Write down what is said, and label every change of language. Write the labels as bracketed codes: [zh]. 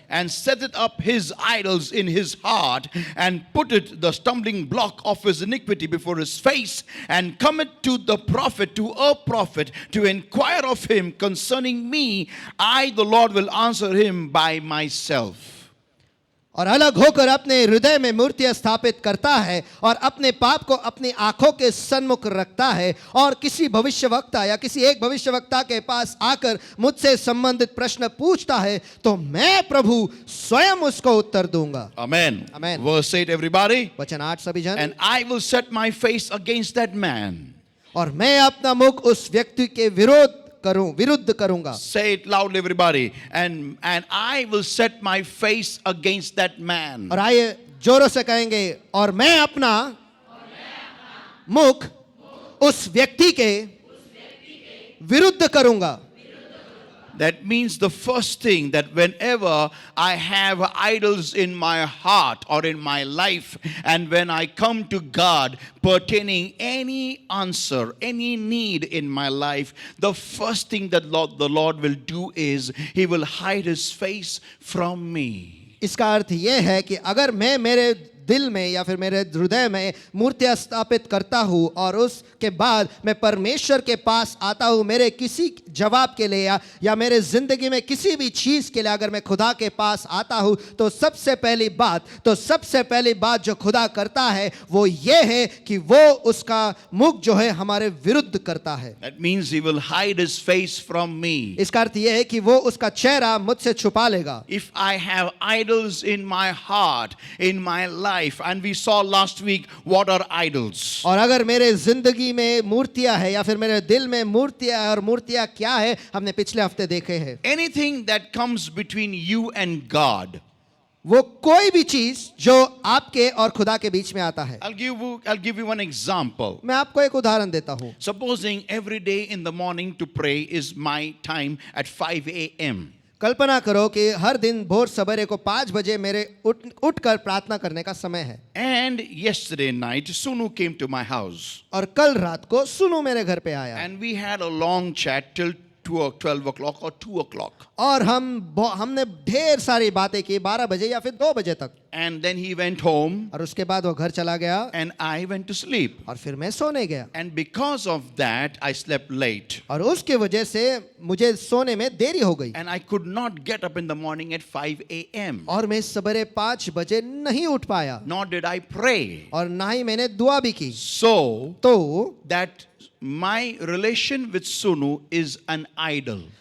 [en] and setteth up his idols in his heart, and putteth the stumbling block of his iniquity before his face, and cometh to a prophet, to inquire of him concerning me, I, the Lord, will answer him by myself. [hi] और अलग होकर अपने हृदय में मूर्तियां स्थापित करता है और अपने पाप को अपनी आंखों के सन्मुख रखता है और किसी भविष्यवक्ता या किसी एक भविष्यवक्ता के पास आकर मुझसे संबंधित प्रश्न पूछता है, तो मैं प्रभु स्वयं उसको उत्तर दूंगा। [en] Amen. Amen. Verse 8, everybody. [hi] वचन 8 सभी जन। [en] And I will set my face against that man. [hi] और मैं अपना मुख उस व्यक्ति के विरुद्ध करूंगा। [en] Say it loudly, everybody. And I will set my face against that man. [hi] और आइए जोरों से कहेंगे, और मैं अपना मुख उस व्यक्ति के विरुद्ध करूंगा। [en] That means the first thing, that whenever I have idols in my heart or in my life, and when I come to God pertaining any answer, any need in my life, the first thing that the Lord will do is He will hide His face from me. [hi] इसका अर्थ यह है कि अगर मैं मेरे दिल में या फिर मेरे हृदय में मूर्तियां स्थापित करता हूँ और उसके बाद मैं परमेश्वर के पास आता हूँ मेरे किसी जवाब के लिए या मेरे जिंदगी में किसी भी चीज़ के लिए, अगर मैं खुदा के पास आता हूँ तो सबसे पहली बात जो खुदा करता है वो ये है कि वो उसका मुख जो है हमारे विरुद्ध करता है। [en] That means He will hide His face from me. [hi] इसका अर्थ यह है कि वो उसका चेहरा मुझसे छुपा लेगा। [en] If I have idols in my heart, in my life, and we saw last week what are idols. [hi] और अगर मेरे जिंदगी में मूर्तियां है या फिर मेरे दिल में मूर्तियां है, और मूर्तियां क्या है हमने पिछले हफ्ते देखे हैं। [en] Anything that comes between you and God. [hi] वो कोई भी चीज जो आपके और खुदा के बीच में आता है। [en] I'll give you one example. [hi] मैं आपको एक उदाहरण देता हूँ। [en] Supposing every day in the morning to pray is my time at 5 a.m. [hi] कल्पना करो कि हर दिन भोर सवेरे को 5 बजे मेरे उठकर प्रार्थना करने का समय है। [en] And yesterday night Sunu came to my house. [hi] और कल रात को सुनु मेरे घर पे आया। [en] And we had a long chat till 12 o'clock or 2 o'clock. [hi] और हमने ढेर सारी बातें की 12 बजे या फिर 2 बजे तक। [en] And then he went home [hi] और उसके बाद वो घर चला गया [en] and I went to sleep. [hi] और फिर मैं सोने गया [en] And because of that, I slept late. [hi] और उसके वजह से मुझे सोने में देरी हो गई [en] And I could not get up in the morning at 5 a.m. [hi] और मैं सवेरे 5 बजे नहीं उठ पाया [en] Nor did I pray. [hi] और ना ही मैंने दुआ भी की [en] So [hi] तो [en] that my relation with Sunu is an idol.